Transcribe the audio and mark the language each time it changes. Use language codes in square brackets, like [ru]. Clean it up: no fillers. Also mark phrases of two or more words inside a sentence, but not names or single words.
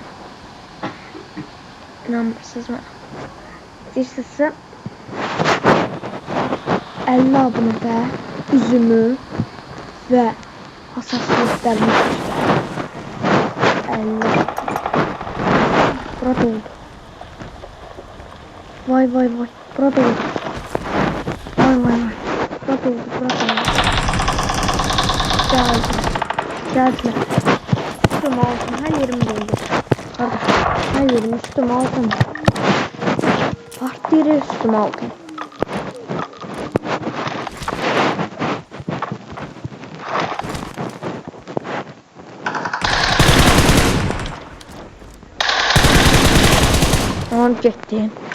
[az] İnanmırsınız mənə. İstəyirsinizsə 50 abunədə üzümü və hassasiyyətlərimi göstərirəm. 50. Burada oldu. Vay vay vay. Burada oldu. Vay vay vay. Burada oldu. Burada oldu. Geldim. [tr] Geldim. Üstüm altım. Her yerim doldu. Kardeş. Her yerim üstüm altım. Farklı yere üstüm altım. [az] Tamam getdim.